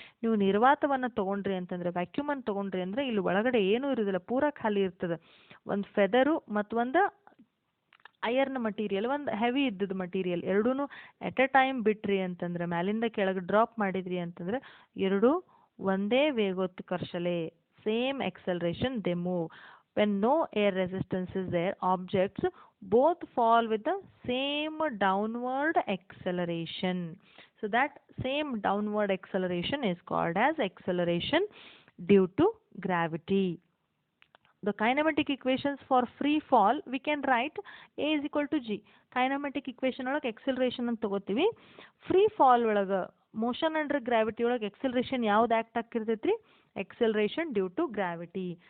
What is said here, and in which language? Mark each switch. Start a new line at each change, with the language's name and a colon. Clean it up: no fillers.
Kannada: ನೀವು ನಿರ್ವಾತವನ್ನು ತೊಗೊಂಡ್ರಿ ಅಂತಂದ್ರೆ, ವ್ಯಾಕ್ಯೂಮನ್ನು ತೊಗೊಂಡ್ರಿ ಅಂದರೆ ಇಲ್ಲಿ ಒಳಗಡೆ ಏನೂ ಇರೋದಿಲ್ಲ, ಪೂರ ಖಾಲಿ ಇರ್ತದೆ. ಒಂದು ಫೆದರು ಮತ್ತು ಒಂದು ಐರ್ನ್ ಮಟೀರಿಯಲ್, ಒಂದು ಹೆವಿ ಇದ್ದದ್ದು ಮಟೀರಿಯಲ್, ಎರಡೂ ಎಟ್ ಎ ಟೈಮ್ ಬಿಟ್ರಿ ಅಂತಂದ್ರೆ, ಮ್ಯಾಲಿಂದ ಕೆಳಗೆ ಡ್ರಾಪ್ ಮಾಡಿದ್ರಿ ಅಂತಂದ್ರೆ ಎರಡೂ ಒಂದೇ ವೇಗೋತ್ಕರ್ಷಲೆ,
English: same acceleration they move. When no air resistance is there, objects both fall with the same downward acceleration. So that same downward acceleration is called as acceleration due to gravity. The kinematic equations for free fall we can write A is equal to G.
Kannada: Kinematic equation ಒಳಗೆ acceleration ಅಂತ ತಗೋತೀವಿ. Free fall ಒಳಗೆ motion under gravity ಒಳಗೆ ಎಕ್ಸೆಲರೇಷನ್ ಯಾವ್ದು act ಆಗ್ತಿರ್ತೈತ್ರಿ, ಎಕ್ಸೆಲರೇಷನ್ due to gravity.